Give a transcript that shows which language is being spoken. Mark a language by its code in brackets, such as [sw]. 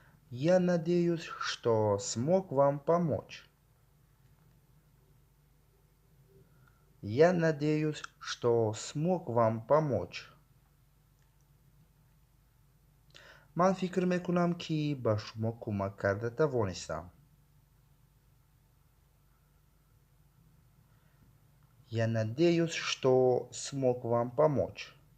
[ru] Я надеюсь, что смог вам помочь. Я надеюсь, что смог вам помочь. [fa] من فکر میکنم که به شما کمک کرده توانستم. [ru] Я надеюсь, что смог вам помочь.